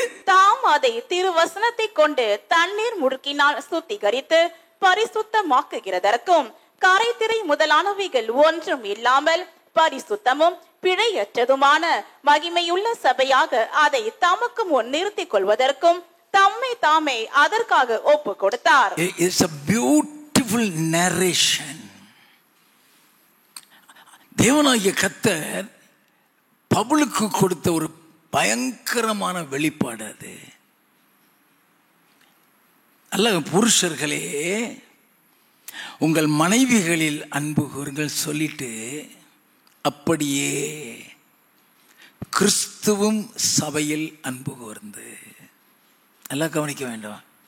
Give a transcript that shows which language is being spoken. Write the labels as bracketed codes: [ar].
[ta] தாம் அதை திருவசனத்தை கொண்டு தண்ணீர் முழுக்கினால் சுத்திகரித்து பரிசுத்தமாக்குகிறதற்கும் கரைதிரை முதலானவைகள் ஒன்றும் இல்லாமல் பரிசுத்தமும் பிழையற்றதுமான மகிமையுள்ள சபையாக அதை தமக்கு முன் நிறுத்திக் கொள்வதற்கும் தம்மை தாமே அதற்காக ஒப்பு கொடுத்தார். [en] It's a beautiful narration. [ta] தேவனாகிய கர்த்தர் பவுலுக்கு கொடுத்த ஒரு பயங்கரமான வெளிப்பாடு அது. அல்ல புருஷர்களே, உங்கள் மனைவிகளில் அன்பு கூறுங்கள் சொல்லிட்டு, அப்படியே கிறிஸ்துவும் சபையில் அன்பு கூர்ந்து. எல்லாம் கவனிக்க வேண்டும்.